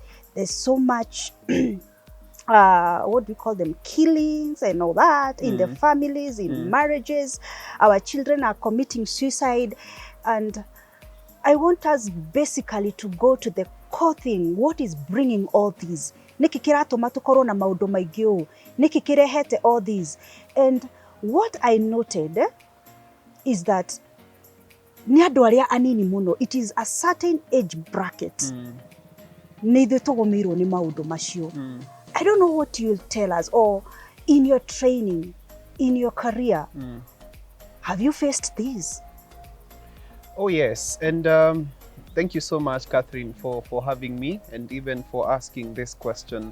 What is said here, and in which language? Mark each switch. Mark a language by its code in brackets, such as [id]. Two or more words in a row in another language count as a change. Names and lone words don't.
[en] There's so much, what do we call them, killings and all that in the families, in marriages. Our children are committing suicide. And I want us basically to go to the core thing. What is bringing all these? [ki] Niki kiratuma tukorwo na maundu maingi u? Niki kirehete [en] all these? And what I noted is that [ki] ni andu aria anini muno, [en] it is a certain age bracket. [ki] Ni ithuĩ tũgũmĩirwo nĩ maũndũ macio. [en] I don't know what you'll tell us, or in your training, in your career, have you faced this? Oh yes, and thank you so much, Catherine, for having me and even for asking this question.